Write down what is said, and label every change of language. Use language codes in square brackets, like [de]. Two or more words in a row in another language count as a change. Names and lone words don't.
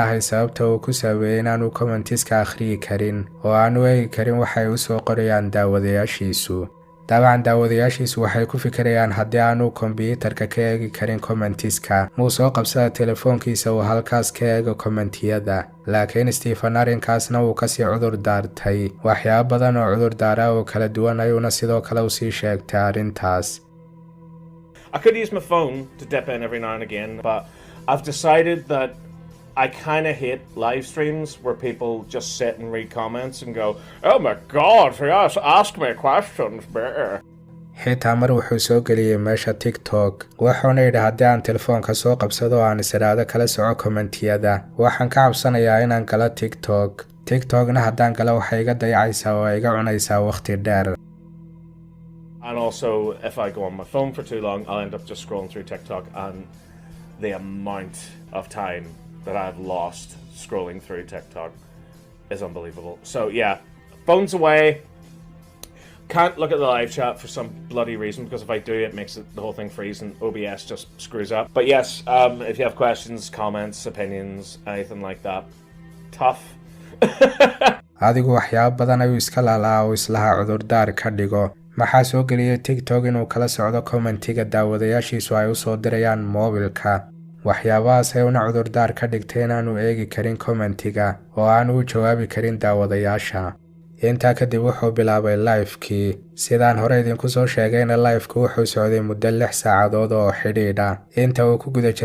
[so] ahay sababta uu ku sabeeyay inaanu commentiska akhriyi karin oo aanu eegi karin waxay u soo qorayaan daawadayaashiisu dabcan daawadayaashiisu waxay ku fikirayaan haddii aanu kombiyuutarka ka eegi karin commentiska muu soo qabsada telefoonkiisa uu halkaas ka eego commentiyada laakiin Stephen arrinkaasna uu kasii cudur daartay waxyaabo badan oo cudur daara oo kala duwan ayuuna sidoo kale u sii sheegtay arrintaas. [en] I could use my phone to dip in every now and again, but I've decided that I kind of hate live streams where people just sit and read comments and go, "Oh my god, yes, ask me questions, better." [so] xitaa mar wuxuu soo geliyay meesha TikTok wuxuuna yidhi haddii aan telefoonka soo qabsado aan isiraado kala soco commentiyada waxaan ka cabsanayaa inaan galo TikTokna haddaan galo waxay iga dayacaysaa oo iga cunaysaa waqti dheer. [en] And also, if I go on my phone for too long, I'll end up just scrolling through TikTok, and the amount of time that I've lost scrolling through TikTok is unbelievable. So yeah, phones away. Can't look at the live chat for some bloody reason, because if I do, it makes the whole thing freeze and OBS just screws up. But yes, if you have questions, comments, opinions, anything like that, tough. [so] adigu waxyaabo badan ayuu iska laalaa oo islaha cudurdaar ka dhigo maxaa soo geliyay TikTok inuu kala socdo commentiga daawadayaashiisu ay u soo dirayaan moobilka waxyaabahaas ay una cudurdaar ka dhigtay inaanu eegi karin commentiga oo aanu u jawaabi karin daawadayaasha intaa kadib wuxuu bilaabay live-kii sidaan hore idinku soo sheegayna live-ku wuxuu socday muddo 6 saacadood oo xidhiidha inta uu ku guda